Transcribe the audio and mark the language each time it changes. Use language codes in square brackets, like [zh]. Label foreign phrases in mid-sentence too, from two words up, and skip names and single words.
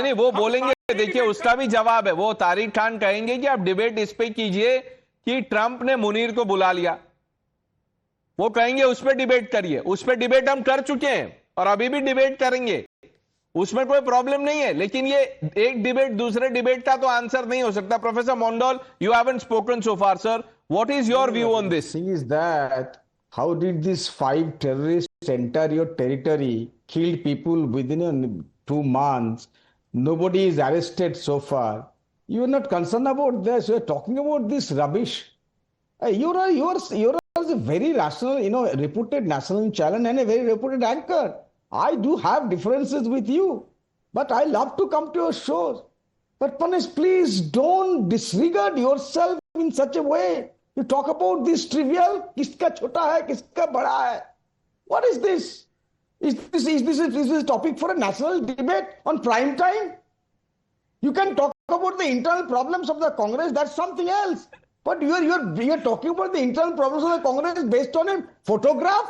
[hi] नहीं, वो बोलेंगे, देखिए उसका भी जवाब है। वो तारिक खान कहेंगे कि आप डिबेट इस पे कीजिए कि ट्रंप ने मुनीर को बुला लिया, वो कहेंगे उस पर डिबेट करिए। उस पर डिबेट हम कर चुके हैं और अभी भी डिबेट करेंगे, उसमें कोई प्रॉब्लम नहीं है। लेकिन ये एक डिबेट दूसरे डिबेट का तो आंसर नहीं हो सकता। प्रोफेसर मंडल, [en] you haven't spoken so far, sir. What is your view on this? The thing is that how did these 5 terrorists enter your territory, killed people within 2 months? Nobody is arrested so far. You are not concerned about this. You are talking about this rubbish. You are a very rational, reputed national channel and a very reputed anchor. I do have differences with you, but I love to come to your shows. But Panesh, please don't disregard yourself in such a way. You talk about this trivial, [hi] किसका छोटा है, किसका बड़ा है. [en] What is this? Is this a topic for a national debate on prime time? You can talk about the internal problems of the Congress, that's something else. But you're talking about the internal problems of the Congress based on a photograph?